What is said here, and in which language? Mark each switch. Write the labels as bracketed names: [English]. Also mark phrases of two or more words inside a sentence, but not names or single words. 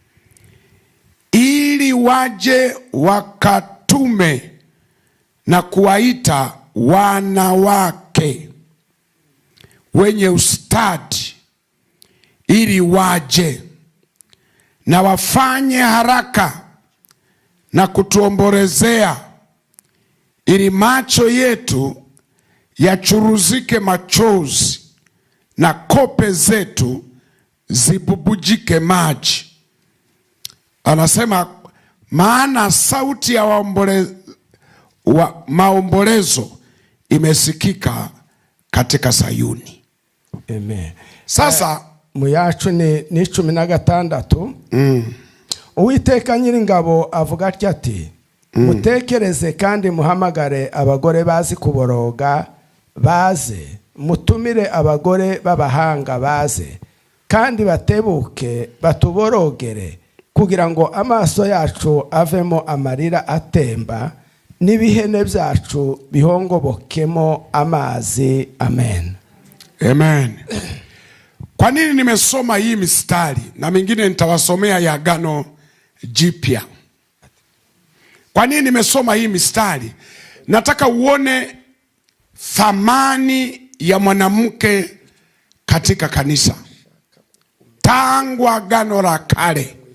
[Swahili] ili waje wakatume na kuwaita wanawake wenye ustadi, ili waje na wafanye haraka na kutuombolezea, ili macho yetu yachuruzike machozi na kope zetu zibubujike maji. Anasema maana sauti ya maombolezo imesikika katika Sayuni. Amen. Sasa [Kinyarwanda] muyacu ni 16. Uwiteka Nyiringabo avuga ati mutekereze kandi muhamagare abagore bazi kuboroga baze, mutumire abagore b'abahanga baze, kandi batebuke batuborogere, kugira ngo amaso yacu avemo amarira atemba n'ibihene byacu bihongobokemo amazi. Amen. Amen. [Swahili] Kwa nini nimesoma hii mistari na mingine nitawasomea ya Agano Jipya? Kwa nini nimesoma hii mistari? Nataka uone thamani ya mwanamke katika kanisa tangu Agano la Kale.